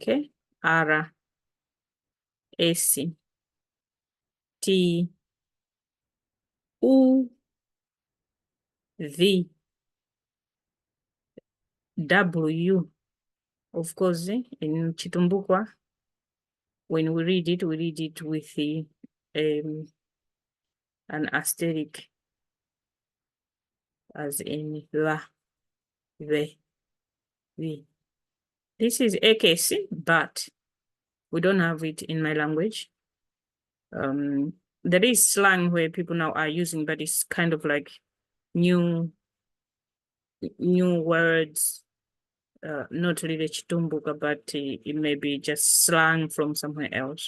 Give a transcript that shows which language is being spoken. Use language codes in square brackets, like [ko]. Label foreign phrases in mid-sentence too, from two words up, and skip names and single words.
[en] Okay, R, S, T, U, V, W. Of course, in Chitumbuka, when we read it with the an asterisk, as in la, ve, vi. This is AKC, but we don't have it in my language. There is slang where people now are using, but it's kind of like new words, not really Chitumbuka, but it may be just slang from somewhere else.